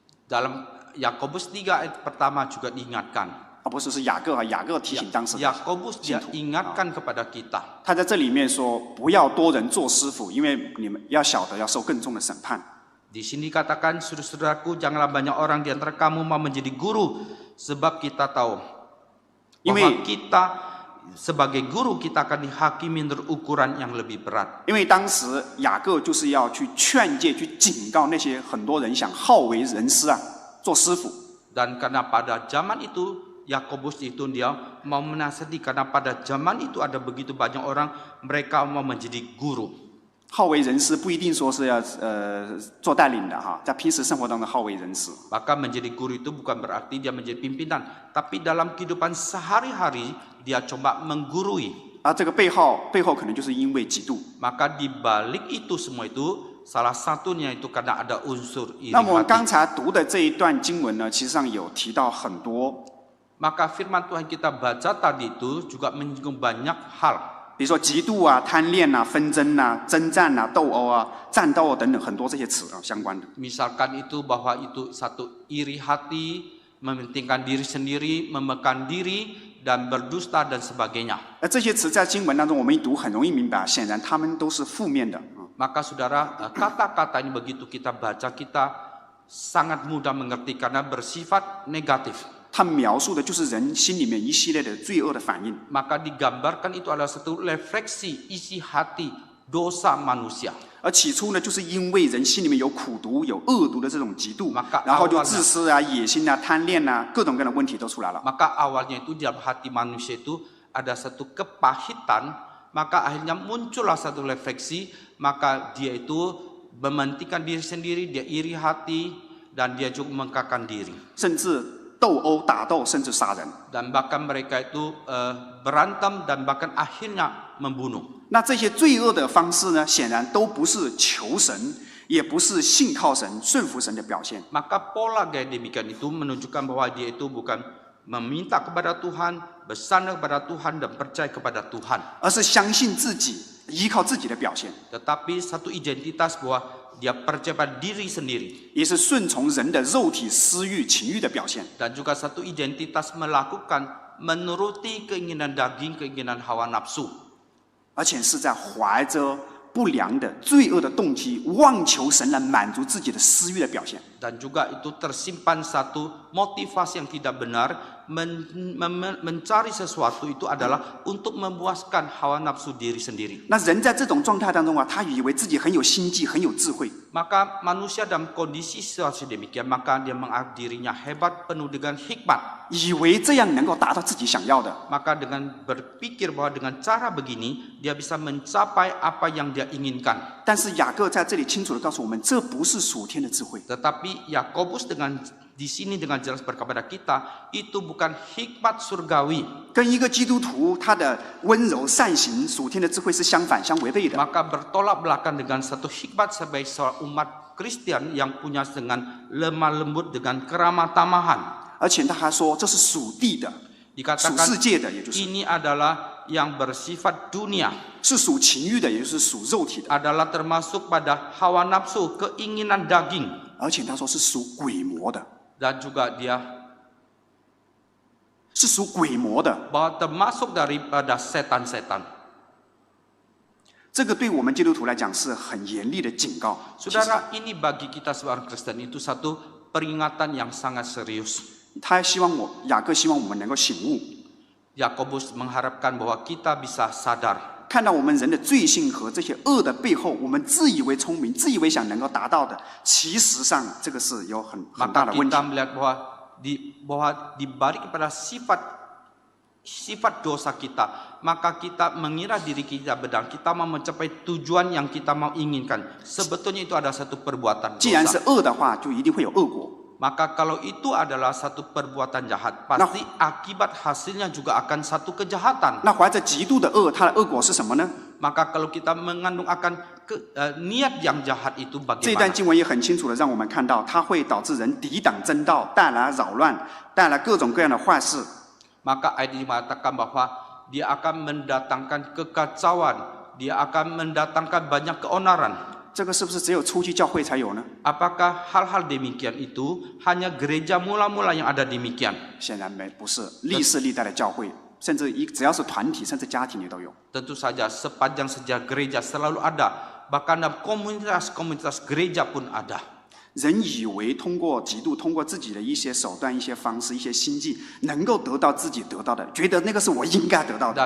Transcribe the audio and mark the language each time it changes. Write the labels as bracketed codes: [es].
[id] dalam Yakobus 3 ayat pertama juga diingatkan. [zh] 不是雅各提醒当时的 [id] Yakobus [zh] 信 [id] dia [zh] 徒。 [id] ingatkan kepada kita. [zh] 他在这里面说，不要多人做师傅，因为你们要晓得要受更重的审判。 [id] Di sini dikatakan, saudara-saudaraku, janganlah banyak orang di antara kamu mau menjadi guru, sebab kita tahu bahwa kita sebagai guru kita akan dihakimi menurut ukuran yang lebih berat. [zh] 因为当时雅各就是要去劝诫、去警告那些很多人想好为人师做师傅。 [id] Dan karena pada zaman itu Yakobus itu dia mau menasihati, karena pada zaman itu ada begitu banyak orang mereka mau menjadi guru. [zh] 好为人师不一定说是要做带领的哈，在平时生活当中好为人师。 [id] Maka menjadi guru itu bukan berarti dia menjadi pimpinan, tapi dalam kehidupan sehari-hari dia coba menggurui. [zh] 这个背后可能就是因为嫉妒。 [id] Maka di balik itu semua itu salah satunya itu karena ada unsur iri [zh] 那么我们 [id] hati. [zh] 刚才读的这一段经文呢，其实上有提到很多， [id] Maka firman Tuhan kita baca tadi itu juga menyinggung banyak hal. [zh] 比如说嫉妒贪恋纷争征战斗殴战斗等等很多这些词相关的。 [id] Misalkan itu bahwa itu satu iri hati, mementingkan diri sendiri, memekan diri, dan berdusta dan sebagainya. [zh] 这些词在经文当中我们一读很容易明白，显然他们都是负面的。 [id] Maka saudara, kata-kata ini begitu kita baca, kita sangat mudah mengerti karena bersifat negatif. [zh] 它描述的就是人心里面一系列的罪恶的反应。 [id] Maka digambarkan itu adalah satu refleksi isi hati dosa manusia. [zh] 而起初呢，就是因为人心里面有苦毒、有恶毒的这种嫉妒， [id] Maka [zh] 然后就 [id] awalnya [zh] 自私野心贪恋各种各样的问题都出来了。 [id] Maka awalnya itu di dalam hati manusia itu ada satu kepahitan, maka akhirnya muncullah satu refleksi, maka dia itu mementingkan diri sendiri, dia iri hati, dan dia juga mengkakan diri. [zh] 甚至斗殴、打斗，甚至杀人。 [id] Dan bahkan mereka itu berantem dan bahkan akhirnya membunuh. [zh] 那这些罪恶的方式呢，显然都不是求神，也不是信靠神、顺服神的表现。 [id] Maka pola gaya demikian itu menunjukkan bahwa dia itu bukan meminta kepada Tuhan, bersandar kepada Tuhan dan percaya kepada Tuhan. [zh] 而是相信自己、依靠自己的表现， [id] Tetapi satu identitas bahwa dia percaya pada diri sendiri. [zh] 也是顺从人的肉体私欲、情欲的表现。 [id] Dan juga satu identitas melakukan menuruti keinginan daging, keinginan hawa nafsu. [zh] 而且是在怀着不良的、罪恶的动机，妄求神来满足自己的私欲的表现。 [id] Dan juga itu tersimpan satu motivasi yang tidak benar, mencari sesuatu itu adalah untuk memuaskan hawa nafsu diri sendiri. [zh] 那人在这种状态当中他以为自己很有心计、很有智慧。 [id] Maka manusia dalam kondisi situasi demikian, maka dia menganggap dirinya hebat, penuh dengan hikmat. [zh] 以为这样能够达到自己想要的， [id] Maka dengan berpikir bahwa dengan cara begini, dia bisa mencapai apa yang dia inginkan. [zh] 但是雅各在这里清楚地告诉我们，这不是属天的智慧。 [id] Tetapi Yakobus di sini dengan jelas berkata kepada kita, itu bukan hikmat surgawi. [zh] 跟一个基督徒他的温柔善行、属天的智慧是相反、相违背的。 [id] Maka bertolak belakang dengan satu hikmat sebagai seorang umat Kristen yang punya dengan lemah lembut, dengan keramah tamahan. [zh] 而且他还说，这是属地的、属 [id] Dikatakan [zh] 世界的，也就是 [id] ini adalah yang bersifat dunia, [zh] 是属情欲的，也就是属肉体的。 [id] adalah termasuk pada hawa nafsu, keinginan daging. [zh] 而且他说是属鬼魔的， [id] Dan juga dia [zh] 是属鬼魔的。 [id] bahwa termasuk daripada setan-setan. [zh] 这个对我们基督徒来讲是很严厉的警告。 [id] Saudara, ini bagi kita seorang Kristen itu satu peringatan yang sangat serius. [zh] 他希望雅各希望我们能够醒悟， [id] Yakobus mengharapkan bahwa kita bisa sadar [zh] 看到我们人的罪性和这些恶的背后，我们自以为聪明、自以为想能够达到的，其实上这个是有很大 [id] maka kita。 melihat bahwa di balik kepada sifat dosa kita, maka kita mengira diri kita benar, kita mau mencapai tujuan yang kita mau inginkan. Sebetulnya itu ada satu perbuatan [zh] 既然是 [id] dosa. [zh] 恶的话，就一定会有恶果。 [id] Maka kalau itu adalah satu perbuatan jahat, pasti akibat hasilnya juga akan satu kejahatan. [zh] 那怀着极度的恶，它的恶果是什么呢？ [id] maka kalau kita mengandung akan niat yang jahat itu [zh] 这一段 [id] bagaimana? [zh] 经文也很清楚的让我们看到，它会导致人抵挡真道，带来扰乱，带来各种各样的坏事。 [id] Maka ayat ini mengatakan bahwa dia akan mendatangkan kekacauan, dia akan mendatangkan banyak keonaran. [zh] 这个是不是只有初期教会才有呢？ [id] Apakah hal-hal demikian itu hanya gereja mula-mula yang ada demikian? [zh] 显然不是，历世历代的教会，甚至只要是团体，甚至家庭里都有。 [id] Tentu saja sepanjang sejarah gereja selalu ada, bahkan dalam komunitas-komunitas gereja pun ada. [zh] 人以为通过嫉妒，通过自己的一些手段、一些方式、一些心计，能够得到自己得到的，觉得那个是我应该得到的。